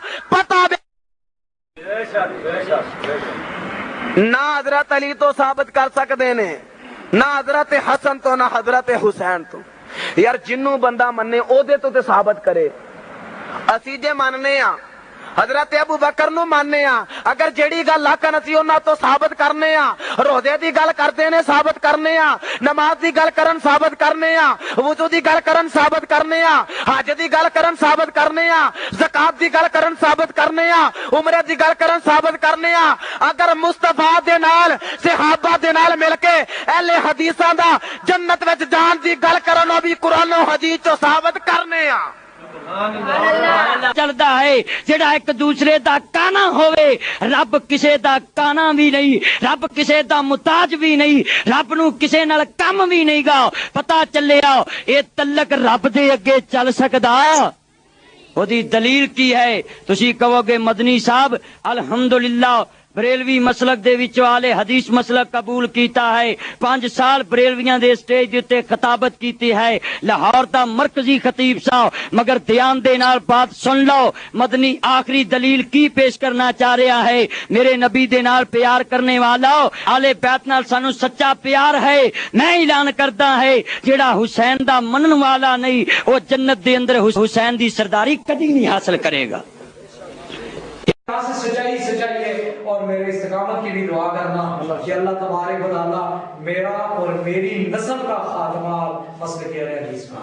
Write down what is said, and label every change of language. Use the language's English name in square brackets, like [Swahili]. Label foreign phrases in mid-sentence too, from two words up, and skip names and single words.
[Punjabi] پتہ نہ حضرت علی تو ثابت کر سکتے نے نہ حضرت حسن تو نہ حضرت حسین تو. یار جنوں بندہ مننے او دے تو تے ثابت کرے. اسی جے مننے آ حضرت ابو بکر نو ماننے آ اگر جیڑی گل آکھن اسی انہاں تو ثابت کرنے آ. روزے دی گل کردے نے ثابت کرنے آ، نماز دی گل کرن ثابت کرنے آ، وضو دی گل کرن ثابت کرنے آ، حج دی گل کرن ثابت کرنے آ، زکات دی گل کرن ثابت کرنے آ، عمرے دی گل کرن ثابت کرنے آ. اگر مصطفیٰ دے نال صحابہ دے نال مل کے اہل حدیثاں دا جنت وچ جان دی گل کرن او بھی قرآن و حدیث تو ثابت کرنے آ. چلتا ہے جڑا ایک دوسرے دا کانا ہوئے. رب کسے دا کانا بھی نہیں، رب کسے دا محتاج بھی نہیں، رب نو کسے نال کم بھی نہیں گا. پتا چلے آؤ اے تعلق رب دے اگے چل سکدا او دی دلیل کی ہے؟ تسی کہو گے مدنی صاحب الحمدللہ بریلوی مسلک دے وچوں آلے حدیث مسلک قبول کیتا ہے. 5 سال بریلویاں دے سٹیج تے خطابت کیتی ہے، لاہور دا مرکزی خطیب سا. [Urdu] مگر دھیان دے نال بات سن لو مدنی آخری دلیل کی پیش کرنا چاہ رہا ہے. [Punjabi] میرے نبی دے نال پیار کرنے والا آلے بیت نال سانو سچا پیار ہے. میں اعلان کردا ہے جیڑا حسین دا منن والا نہیں وہ جنت دے اندر حسین دی سرداری کدی نہیں حاصل کرے گا. [Urdu] سچائی ہے اور میرے استقامت کی بھی دعا کرنا کہ اللہ تبارک و تعالی میرا اور میری نسل کا خاتمہ مسلک اہل حدیث کا.